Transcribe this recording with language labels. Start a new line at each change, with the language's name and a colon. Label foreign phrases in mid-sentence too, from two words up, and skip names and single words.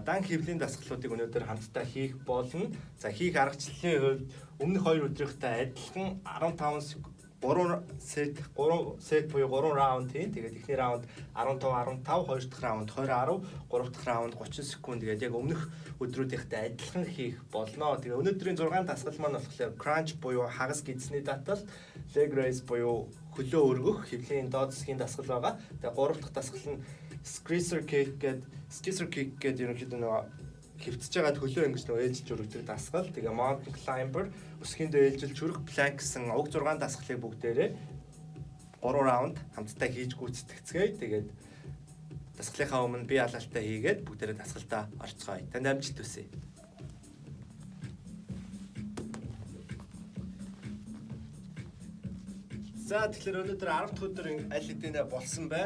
Mongolian: Дан хэвлийн дасгалуудыг өнөөдөр хамтдаа хийх болно. За хийх аргачлалын хувьд өмнөх 2 өдрийнхтэй адилхан 15 3 сет буюу 3 раунд хийн. Тэгээд эхний раунд 15 15, хоёр дахь раунд 20 10, гурав дахь раунд 30 секунд. Тэгээд яг өмнөх өдрүүдийнхтэй адилхан хийх болно. Тэгээд өнөөдрийн 6 дасгал маань болохоор crunch буюу хагас гидсний датал,
English: leg raise
Mongolian: буюу хөлөө өргөх, хэвлийн доод засгийн дасгал байгаа. Тэгээд гурав дахь дасгал нь
English: scissor kick
Mongolian: гэдэг ерөнхийдөө нөгөө хөвтөж байгаад хөлөө ингэж нөгөө ээлжилж өргөдөг дасгал. Тэгээ
English: mountain climber,
Mongolian: өсгийн дээр ээлжилж өргөх plank гэсэн уг 6 дасгалыг бүгдээрээ 3 раунд хамтдаа хийж гүйцэтгэцгээе. Тэгээд дасгалынхаа өмнө бие алаалтаа хийгээд бүгдээрээ дасгалтаа орцгоё. Танд амжилт хүсье. За тэгэхээр өнөөдөр 10 дахь өдөр аль хэдийнэ болсон байна.